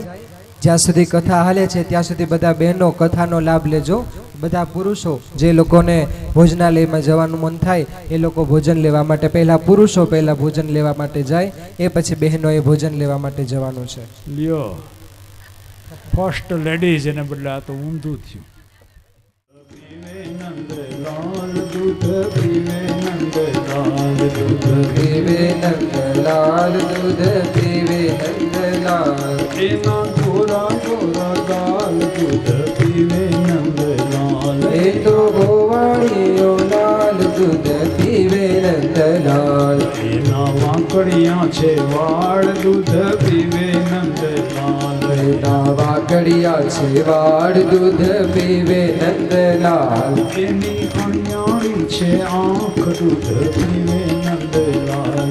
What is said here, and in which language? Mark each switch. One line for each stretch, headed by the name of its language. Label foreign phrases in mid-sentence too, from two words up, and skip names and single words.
Gujarati: જ્યાં સુધી કથા હાલે છે ત્યાં સુધી બધા બહેનો કથાનો લાભ લેજો. બધા પુરુષો જે લોકોને ભોજનાલયમાં જવાનું મન થાય એ લોકો ભોજન લેવા માટે, પહેલા પુરુષો પહેલા ભોજન લેવા માટે જાય, એ પછી બહેનોએ ભોજન લેવા માટે જવાનું છે. લ્યો,
English: first ladies
Gujarati: એને બદલે આ તો ઊંધું થયું. દૂધ પીવે નંદલાલ દૂધ પીવે નંદલાલ દૂધ પીવે નંદલાલ એના ગોરા ગોરા ગાલ દૂધ પીવે નંદલાલ એ તો ગોવાળિયો લાલ દૂધ પીવે નંદલાલ નંદલાલ એના વાંકડિયા છે વાળ દૂધ પીવે નંદલાલ એના વાકડિયા છે વાડ દૂધ પીવે નંદલાલ એની અણિયાળી છે આંખ દૂધ પીવે નંદલાલ